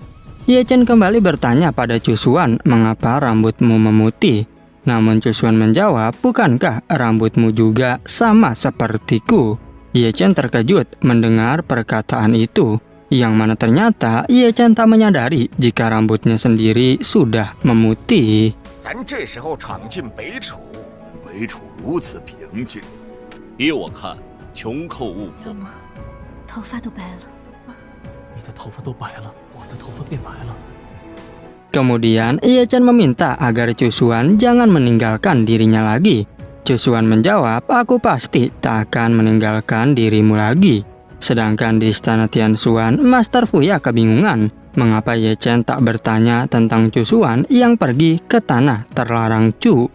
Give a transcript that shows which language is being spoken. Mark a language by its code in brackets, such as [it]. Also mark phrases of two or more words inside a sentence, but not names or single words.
[id] Ye Chen kembali bertanya pada Cusuan, mengapa rambutmu memutih? Namun Cusuan menjawab, bukankah rambutmu juga sama sepertiku? Ye Chen terkejut mendengar perkataan itu, yang mana ternyata Ye Chen tak menyadari jika rambutnya sendiri sudah memutih. [zh] 咱这时候闯进北楚，北楚如此平静，依我看，穷寇勿迫。怎么，头发都白了？你的头发都白了，我的头发变白了。 [id] Kemudian Ye Chen meminta agar Cusuan jangan meninggalkan dirinya lagi. Cusuan menjawab, aku pasti tak akan meninggalkan dirimu lagi. Sedangkan di istana Tianxuan, Master Fuya kebingungan mengapa Ye Chen tak bertanya tentang Cusuan yang pergi ke tanah terlarang Chu.